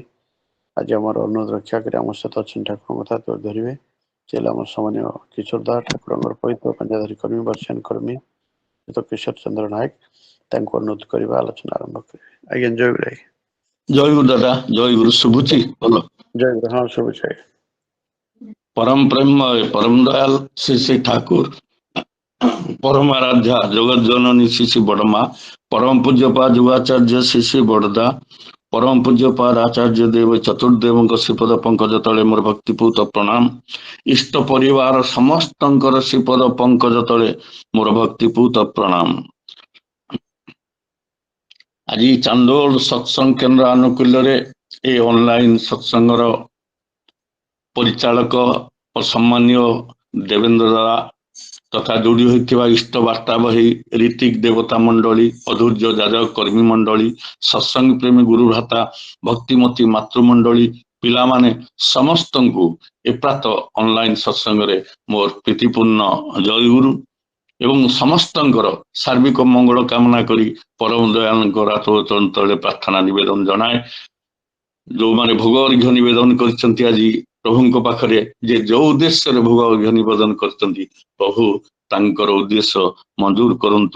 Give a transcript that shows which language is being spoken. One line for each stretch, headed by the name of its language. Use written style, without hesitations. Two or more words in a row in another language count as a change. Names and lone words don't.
Odia: ଆଜି ଆମର ଅନୁରୋଧ ରକ୍ଷା କରି ଆମ ସହିତ ଅଛନ୍ତି ଠାକୁରଙ୍କ କଥା ଧରିବେ ସେ ହେଲେ ଆମର ସମନ୍ୱୟ କିଶୋର ଦାସ ଠାକୁରଙ୍କର ପବିତ୍ର ପଞ୍ଜାଧାରୀ କର୍ମୀ ବର୍ଷିୟାନ କର୍ମୀ କିଶୋର ଚନ୍ଦ୍ର ନାୟକ ତାଙ୍କୁ ଅନୁରୋଧ କରିବା ଆଲୋଚନା ଆରମ୍ଭ କରିବେ। ଆଜ୍ଞା ଜୟଗୁରୁ ଆଜ୍ଞା। ଜୟଗୁରୁ ଦାଦା ଜୟଗୁରୁ ଶୁଭୁଛି ଭଲ ଜୟଗୁରୁ ହଁ ଶୁଭୁଛି ଆଜ୍ଞା। ପରମ ପ୍ରେମମୟ ପରମ ଦୟାଲ ଶ୍ରୀ ଶ୍ରୀ ଠାକୁର ପରମ ଆରାଧ୍ୟା ଜଗତ ଜନନୀ ଶ୍ରୀ ଶ୍ରୀ ବଡ଼ମା ପରମ ପୂଜ୍ୟପାଦ ଯୁବାଚାର୍ଯ୍ୟ ଶ୍ରୀ ଶ୍ରୀ ବଡ଼ଦା ପରମ ପୂଜ୍ୟପାଦ ଆଚାର୍ଯ୍ୟ ଦେବ ଚତୁର୍ଦେବ ଶ୍ରୀପଦ ପଙ୍କଜ ତଳେ ମୋର ଭକ୍ତିପୂତ ପ୍ରଣାମ ଇଷ୍ଟ ପରିବାର ସମସ୍ତ ଶ୍ରୀପଦ ପଙ୍କଜ ତଳେ ମୋର ଭକ୍ତିପୂତ ପ୍ରଣାମ। ଆଜ ଚାନ୍ଦୋଲ ସତ୍ସଙ୍ଗ କେନ୍ଦ୍ର ଆନୁକୂଲ୍ୟ ଏ ଅନଲାଇନ ସତ୍ସଙ୍ଗର ପରିଚାଳକ ଓ ସମ୍ମାନ୍ୟ ଦେବେନ୍ଦ୍ର ଦାଦା ତଥା ଯୋଡ଼ି ହୋତା ଇଷ୍ଟ ବାର୍ତ୍ତା ବହି ଋତିକ ଦେବତା ମଣ୍ଡଳୀ ଅଧୂର୍ଯ୍ୟ ଯାଜକ କର୍ମୀ ମଣ୍ଡଳୀ ସତ୍ସଙ୍ଗ ପ୍ରେମୀ ଗୁରୁ ଭ୍ରାତା ଭକ୍ତିମତୀ ମାତୃମଣ୍ଡଳୀ ପିଲା ମାନେ ସମସ୍ତ କୁ ଏ ପ୍ରାତ ଅନଲାଇନ ସତ୍ସଙ୍ଗ ମୋର ପ୍ରୀତିପୂର୍ଣ୍ଣ ଜୟ ଗୁରୁ। ଏବଂ ସମସ୍ତଙ୍କର ସାର୍ବିକ ମଙ୍ଗଳ କାମନା କରି ପରମ ଦୟାଳୁଙ୍କ ରାତୋଚରଣ ତଳେ ପ୍ରାର୍ଥନା ନିବେଦନ ଜଣାଏ। ଯୋଉମାନେ ଭୋଗ ଅର୍ଘ୍ୟ ନିବେଦନ କରିଛନ୍ତି ଆଜି ପ୍ରଭୁଙ୍କ ପାଖରେ, ଯେ ଯୋଉ ଉଦ୍ଦେଶ୍ୟରେ ଭୋଗ ଅର୍ଘ୍ୟ ନିବେଦନ କରିଛନ୍ତି, ପ୍ରଭୁ ତାଙ୍କର ଉଦ୍ଦେଶ୍ୟ ମଞ୍ଜୁର କରନ୍ତୁ।